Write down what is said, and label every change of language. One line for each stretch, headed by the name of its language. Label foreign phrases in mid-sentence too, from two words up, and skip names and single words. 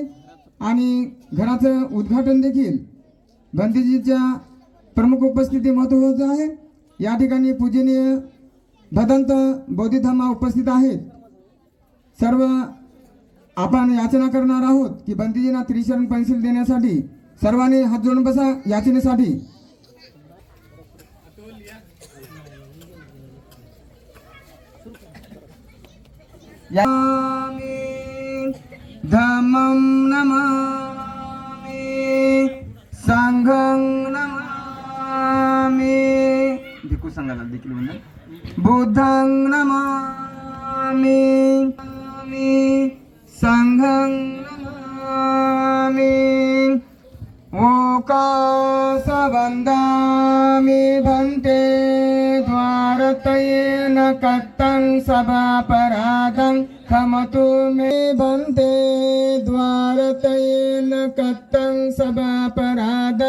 Marathi: आणि घराचं उद्घाटन देखील भंतीजीच्या प्रमुख उपस्थितीमध्ये होत आहे. या ठिकाणी पूजनीय भदंत बोधिधम्मा उपस्थित आहेत. सर्व आपण याचना करणार आहोत की भंतीजींना त्रिशरण पेन्सिल देण्यासाठी सर्वांनी हात जोडून बसा याचनेसाठी.
Pali: धम्मं नमामि संघं नमामि.
Marathi: भिक्खू संघाला देखील वंदन.
Pali: बुद्धं नमामि संघं नमामि. ओकासव वन्दामि भन्ते द्वारतयेन कत्तं सभापराधं खमतु मे भन्ते द्वारतयेन कत्तं सभापराधं